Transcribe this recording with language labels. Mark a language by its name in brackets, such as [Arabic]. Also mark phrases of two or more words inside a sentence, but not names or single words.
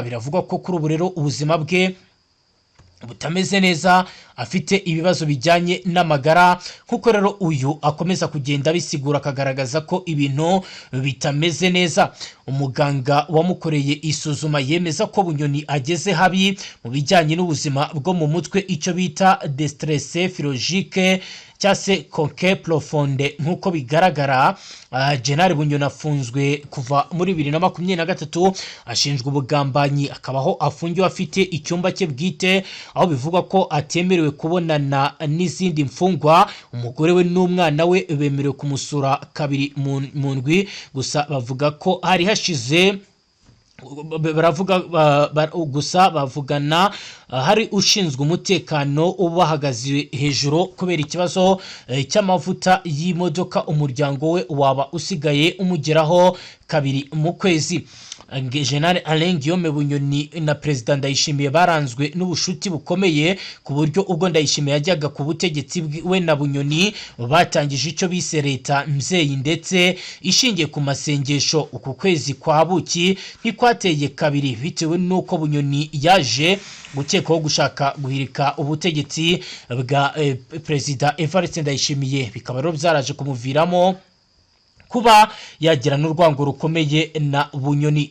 [Kinyarwanda] Biravuga ko kuri ubu rero ubuzima bwe butameze neza, afite ibibazo bijyanye n'amagara, kuko rero uyu akomeza kugenda bisigura akagaragaza ko ibintu bitameze neza. Umuganga wamukoreye isuzuma yemeza ko Bunyoni ageze habi mu bijyanye n'ubuzima bwo mu mutwe, icyo bita [French] distress physiologique [Kinyarwanda] cyase [French] conque profonde. [Kinyarwanda] Nkuko bigaragara, General Bunyoni afunzwe kuva muri 2023 ashinjwa ubugambanyi, akabaho afungiwe afite icyumba cye bwite, aho bivuga ko atemerewe kubonana n'izindi mfungwa. Umugore we n'umwana we bemerewe kumusura kabiri mu ndwi gusa. Bavuga ko hari hashize bavugana hari ushinzwe umutekano ubahagaze hejuru kubera ikibazo cy'amavuta y'imodoka. Umuryango we waba usigaye umugeraho kabiri mu kwezi. General Alain Guillaume Bunyoni na President Ndayishimiye baranzwe n'ubushuti bukomeye, ku buryo ubwo Ndayishimiye yajyaga ku butegetsi we na Bunyoni batangije icyo bise leta mvyeyi, ndetse ishingiye ku masengesho. Uku kwezi kwa buki ntikwateye kabiri, bitewe nuko Bunyoni yaje gukekwaho gushaka guhirika ubutegetsi bwa President Evariste Ndayishimiye, bikaba rero byaraje kumuviramo kuba yagira n'urwango rukomeye na Bunyoni.